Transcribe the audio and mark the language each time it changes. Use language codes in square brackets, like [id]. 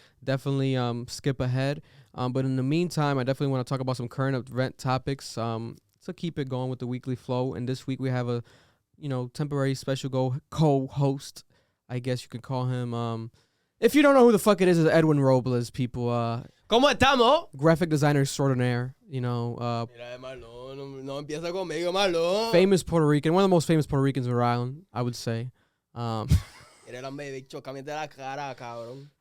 [en] Definitely skip ahead. But in the meantime, I definitely want to talk about some current event topics to keep it going with the weekly flow. And this week we have a temporary special co-host. I guess you could call him. If you don't know who the fuck it is Edwin Robles, people. [es] ¿Cómo estamos? [en] Graphic designer extraordinaire, [es] Mira, Marlon, no empieza conmigo, Marlon. [en] famous Puerto Rican, one of the most famous Puerto Ricans in Rhode Island, I would say. [es] Mira, la bicho, cámbiate la cara, cabrón.